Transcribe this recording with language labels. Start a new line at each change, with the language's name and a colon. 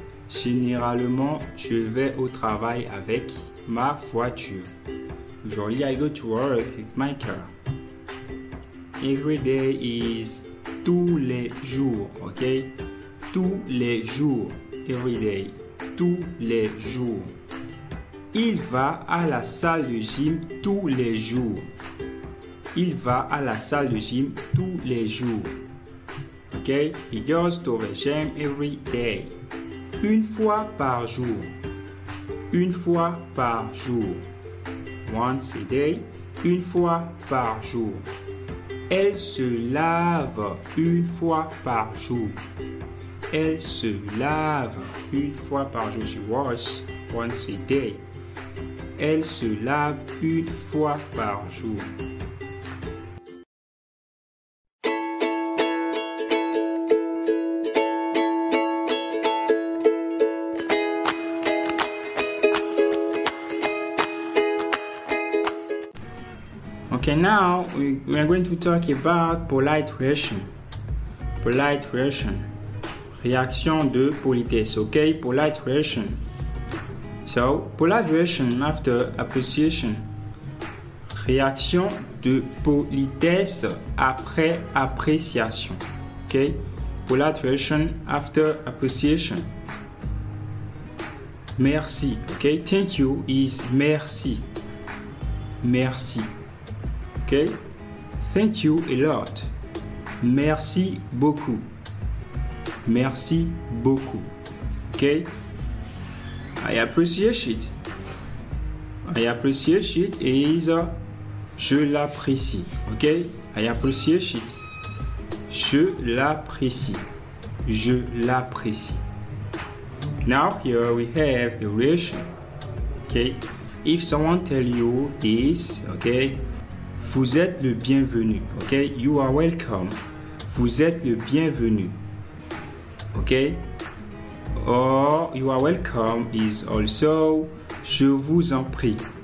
French: Généralement, je vais au travail avec ma voiture.
English: Usually, I go to work with my car. Every day is
French: tous les jours,
English: ok?
French: Tous les jours.
English: Every day.
French: Tous les jours. Il va à la salle de gym tous les jours. Il va à la salle de gym tous les jours.
English: Ok? He goes to the gym every day.
French: Une fois par jour. Une fois par jour.
English: Once a day.
French: Une fois par jour. Elle se lave une fois par jour. Elle se lave une fois par jour.
English: She washes once a day.
French: Elle se lave une fois par jour.
English: Okay, now we are going to talk about polite reaction. Polite reaction.
French: Réaction de politesse.
English: Okay, polite reaction. So, polite reaction after appreciation.
French: Réaction de politesse après appréciation.
English: Okay, polite reaction after appreciation. Merci. Okay, thank you is merci. Merci. Okay, thank you a lot.
French: Merci beaucoup. Merci beaucoup.
English: Okay, I appreciate it. I appreciate it is
French: je l'apprécie.
English: Okay, I appreciate it.
French: Je l'apprécie. Je l'apprécie.
English: Now here we have the reaction. Okay, if someone tell you this, okay,
French: vous êtes le bienvenu.
English: Okay, you are welcome.
French: Vous êtes le bienvenu.
English: Okay, or you are welcome is also
French: je vous en prie.